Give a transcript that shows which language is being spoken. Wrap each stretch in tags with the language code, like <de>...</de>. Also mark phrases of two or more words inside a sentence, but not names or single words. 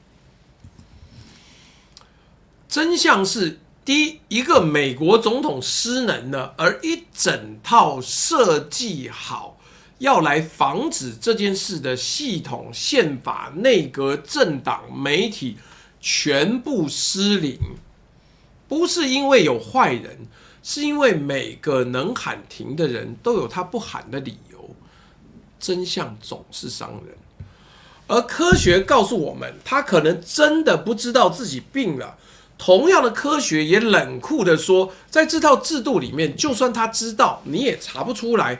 <zh>真相是，第一，一個美國總統失能了，而一整套設計好要來防止這件事的系統、憲法、內閣、政黨、媒體全部失靈，不是因為有壞人，是因為每個能喊停的人都有他不喊的理由。真相總是傷人，而科學告訴我們，他可能真的不知道自己病了。同樣的科學也冷酷地說，在這套制度裡面，就算他知道，你也查不出來。</zh>